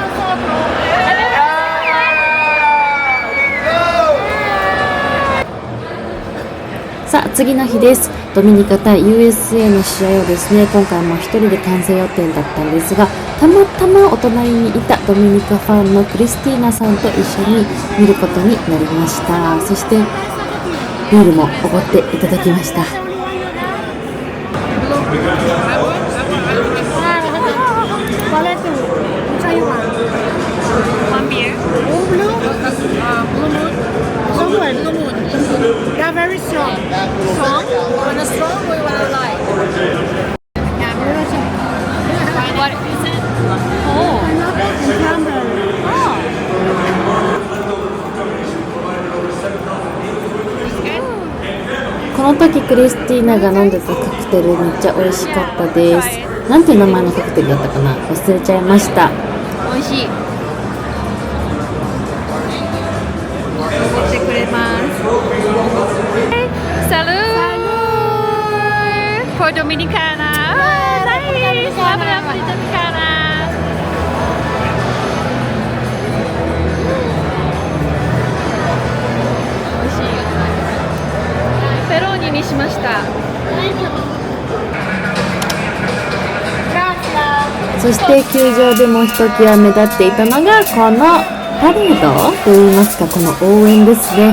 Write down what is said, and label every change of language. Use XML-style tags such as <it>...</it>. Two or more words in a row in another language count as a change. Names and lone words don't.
<ja>さあ次の日です。ドミニカ対 USA の試合をですね、今回も一人で観戦予定だったんですが、たまたまお隣にいたドミニカファンのクリスティーナさんと一緒に見ることになりました。そしてビールもおごっていただきました。</ja> <en>One beer. They are very strong. Strong? Wanna strong or you wanna light? What is it? Oh. Oh.</en> <ja>この時クリスティーナが飲んでたカクテルめっちゃ美味しかったです。なんていう名前のカクテルだったかな、忘れちゃいました。美味しい。おごってくれます。</ja> <en>Salud for Dominicana.</en> <es>Nice. Habla por Dominicana.</es> <ja>美味しいよ。ペローニにしました。そして球場でもひときわ目立っていたのがこのパレードといいますか、この応援ですね。</ja>